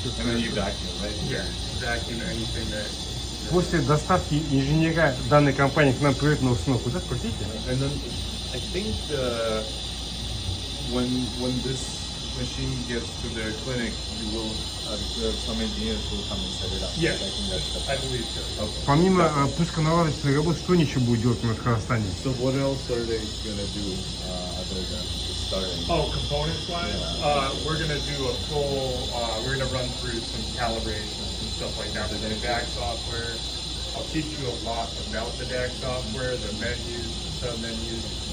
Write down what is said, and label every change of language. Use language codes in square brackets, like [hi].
[en] And then you vacuum, right? Yeah, vacuum anything that. [ru] После доставки инженера данной компании к нам придет на установку, да, простите? [en] And then I think when this machine gets to the clinic, you will some engineers will come and set it up. Yes, I think that's the I believe so. Okay. [ru] Помимо пусконаладочной работы, что они еще будут делать в Казахстане? [en] So what else are they gonna do other than starting? Oh, components wise, we're gonna do a full. We're gonna run through some calibrations and stuff like that with the DAC software. I'll teach you a lot about the DAC software, the menus, the sub menus.